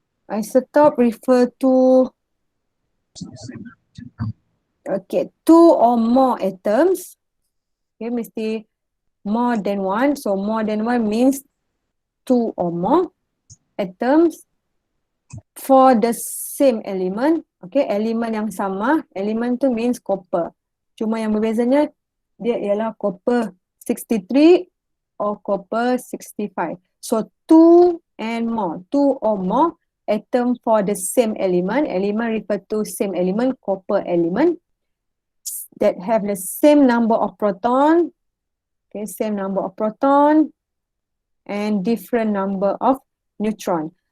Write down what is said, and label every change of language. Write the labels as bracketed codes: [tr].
[en] Isotope refer to, okay, two or more atoms. Okay, mesti more than one. So more than one means two or more atoms for the same element. [ms] Okay, elemen yang sama. Elemen tu means copper. Cuma yang berbezanya dia ialah copper 63 or copper 65. [en] So two and more, two or more atom for the same element. Element refer to same element, copper element that have the same number of proton. Okay, same number of proton and different number of neutron.